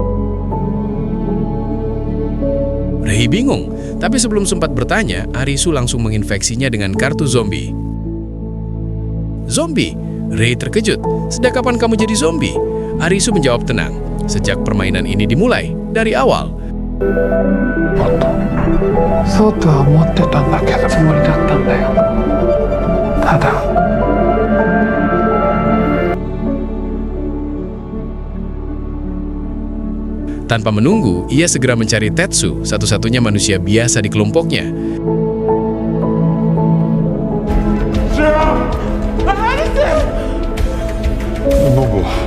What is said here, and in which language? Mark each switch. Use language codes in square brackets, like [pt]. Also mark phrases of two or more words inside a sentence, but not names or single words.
[id] Rei bingung, tapi sebelum sempat bertanya, Arisu langsung menginfeksinya dengan kartu zombie. Zombie? Rei terkejut. Sejak kapan kamu jadi zombie? Arisu menjawab tenang. Sejak permainan ini dimulai, dari awal. [ja] そうとは思ってたんだけどつもりだったんだよ。ただ [id] Tanpa menunggu, ia segera mencari Tetsu, satu-satunya manusia biasa di kelompoknya. Nobu.